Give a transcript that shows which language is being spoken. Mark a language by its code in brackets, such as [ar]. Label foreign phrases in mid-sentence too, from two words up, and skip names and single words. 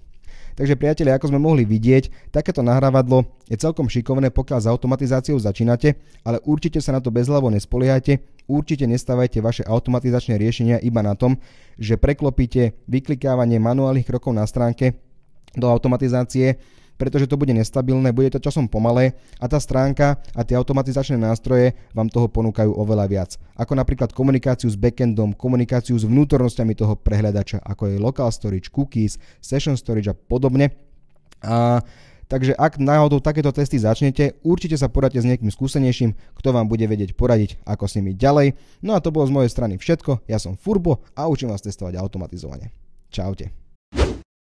[sk] Takže priatelia, ako sme mohli vidieť, takéto nahrávadlo je celkom šikovné, pokiaľ s automatizáciou začínate, ale určite sa na to bezhlavo nespoliehajte, určite nestávajte vaše automatizačné riešenia iba na tom, že preklopíte vyklikávanie manuálnych krokov na stránke do automatizácie, pretože to bude nestabilné, bude to časom pomalé a tá stránka a tie automatizačné nástroje vám toho ponúkajú oveľa viac. Ako napríklad komunikáciu s backendom, komunikáciu s vnútornosťami toho prehľadača, ako je [en] local storage, [sk] cookies, [en] session storage [sk] a podobne. Takže ak náhodou takéto testy začnete, určite sa poradte s niekým skúsenejším, kto vám bude vedieť poradiť, ako s nimi ďalej. No a to bolo z mojej strany všetko, ja som Furbo a učím vás testovať automatizovanie. Čaute.